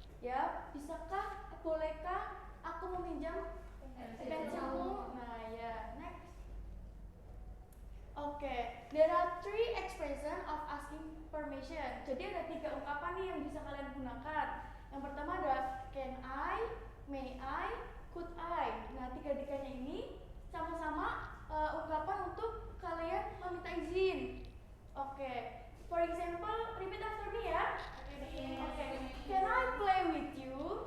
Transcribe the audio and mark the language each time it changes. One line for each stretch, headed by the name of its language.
Indonesian: Ya, bisakah, bolehkah aku meminjam pensilmu? Nah, ya, next.
English: Oke, there are 3 expression of asking permission.
Indonesian: Jadi ada 3 ungkapan nih yang bisa kalian gunakan. Yang pertama ada
English: can I, may I, could I.
Indonesian: Nah, 3-tiganya ini sama-sama ungkapan untuk kalian meminta izin.
English: Oke, for example, repeat after me ya. Oke, can I play with you?